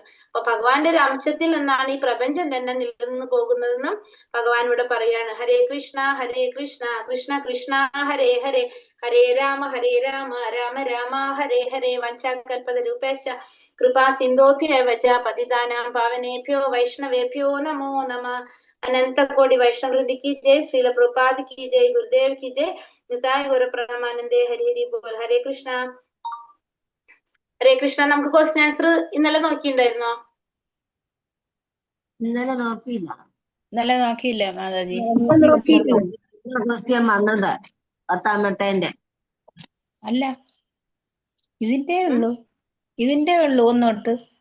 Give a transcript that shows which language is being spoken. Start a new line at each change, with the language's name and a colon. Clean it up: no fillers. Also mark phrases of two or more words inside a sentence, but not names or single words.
Malayalam: അപ്പൊ ഭഗവാന്റെ ഒരു അംശത്തിൽ നിന്നാണ് ഈ പ്രപഞ്ചം തന്നെ നിലനിന്ന് പോകുന്നതെന്നും ഭഗവാൻ ഇവിടെ പറയാണ്.
Sanskrit: ഹരേ കൃഷ്ണ കൃഷ്ണ കൃഷ്ണ ഹരേ ഹരേ, ഹരേ രാമ രാമ രാമ ഹരേ ഹരേ. വഞ്ചാകൽപതരൂപേശ്ച കൃപാ സിന്ധോഭ്യവ ച പതിതാനാം പാവനേഭ്യോ വൈഷ്ണവേഭ്യോ നമോ നമഃ.
Hindi: അനന്ത കോടി വൈഷ്ണവൃന്ദി की जय, श्रील प्रभुपाद की जय, गुरुदेव की जय, निताय गौर प्रणमानंदे, हरि हरि बोल.
Sanskrit: ഹരേ കൃഷ്ണ ഹരേ കൃഷ്ണ.
Malayalam: നമുക്ക്
English: question answer
Malayalam: ഇന്നലെ നോക്കിയിട്ടുണ്ടായിരുന്നോ? ഇന്നലെ നോക്കിയില്ല മാതാജി. ക്വസ്റ്റ്യൻ വന്നത് 10ാമത്തേന്റെ അല്ല, ഇതിന്റെ ഉള്ളു ഒന്നോട്ട്.